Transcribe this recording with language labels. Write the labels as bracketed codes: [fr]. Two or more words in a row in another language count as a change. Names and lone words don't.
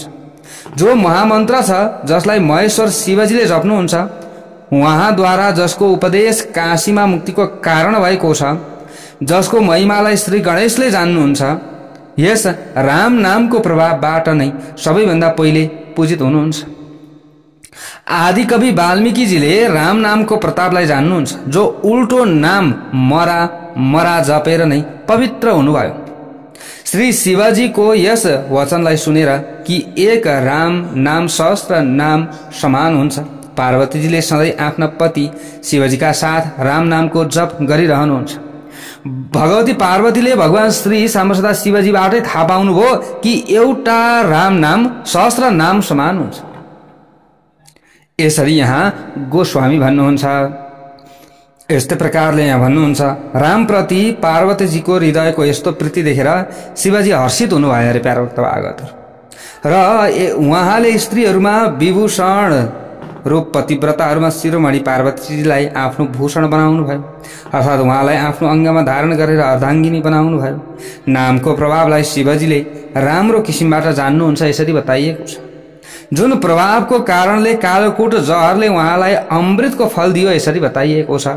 [ne] जो महामन्त्र छ, जसलाई महेश्वर शिवजीले जप्नुहुन्छ, उहाँद्वारा जसको उपदेश काशीमा मुक्तिको कारण भएको छ, जसको महिमालाई श्री गणेशले जान्नुहुन्छ, यस राम नामको प्रभावबाट नै सबैभन्दा पहिले पूजित हुनुहुन्छ। आदि कवि वाल्मीकिजीले राम नामको प्रतापलाई जान्नुहुन्छ, जो उल्टो नाम मरा मरा जपेर नै पवित्र हुनुभयो। श्री शिवजीको यस वचनलाई सुनेर कि एक राम नाम सहस्त्र नाम समान हुन्छ, पार्वतीजीले सधैँ आफ्ना पति शिवजीका साथ राम नामको जप गरिरहनुहुन्छ। भगवती पार्वतीले भगवान श्री साम्बसदा शिवजीबाटै थाहा पाउनुभयो कि एउटा राम नाम सहस्त्र नाम समान हुन्छ। यसरी यहाँ गोस्वामी भन्नुहुन्छ। यस्तै प्रकारले यहाँ भन्नुहुन्छ, राम प्रति पार्वतीजीको हृदयको यस्तो प्रीति देखेर शिवजी हर्षित हुनुभयो अरे प्यारोक्त भागवत। र उहाँले स्त्रीहरूमा विभूषण रूप पतिव्रताहरूमा शिरोमणि पार्वतीजीलाई आफ्नो भूषण बनाउनु भयो, अर्थात् उहाँलाई आफ्नो अङ्गमा धारण गरेर अर्धाङ्गिनी बनाउनु भयो। नामको प्रभावलाई शिवजीले राम्रो किसिमबाट जान्नुहुन्छ, यसरी बताइएको छ। जुन प्रभावको कारणले कालोकुट जहरले उहाँलाई अमृतको फल दियो, यसरी बताइएको छ।